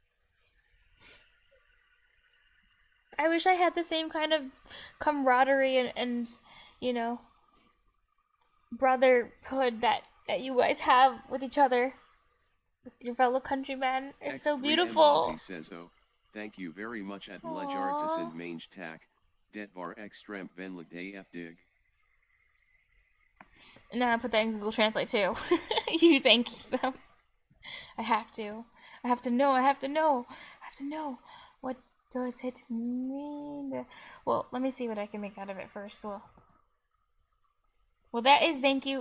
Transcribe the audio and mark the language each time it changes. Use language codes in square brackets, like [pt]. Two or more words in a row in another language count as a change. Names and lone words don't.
[en] I wish I had the same kind of camaraderie and you know, brotherhood that you guys have with each other, with your fellow countrymen. It's so beautiful. Mbozzi says, oh, thank you very much at Ledyard to send [da] mange tak. [sv] Det var extremt vänligt af dig. [en] Now I put that in Google Translate too. You thank them. I have to know. What does it mean? Well, let me see what I can make out of it first. Well, that is thank you.